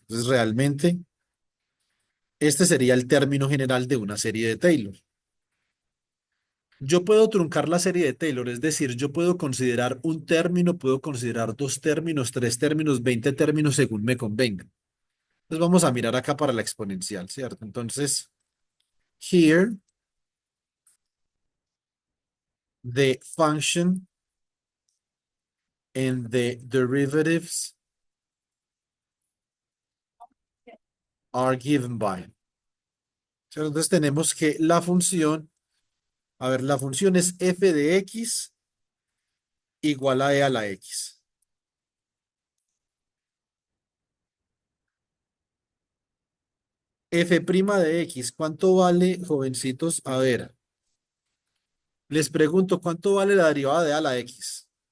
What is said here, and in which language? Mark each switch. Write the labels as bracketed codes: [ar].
[es] Entonces, realmente, este sería el término general de una serie de Taylor. Yo puedo truncar la serie de Taylor, es decir, yo puedo considerar un término, puedo considerar dos términos, tres términos, 20 términos según me convenga. Entonces vamos a mirar acá para la exponencial, ¿cierto? Entonces, [en] here, the function and the derivatives are given by. [es] ¿Cierto? Entonces tenemos que la función, a ver, la función es f de x igual a e a la x. F' de x, ¿cuánto vale, jovencitos? A ver, les pregunto, ¿cuánto vale la derivada de a la x?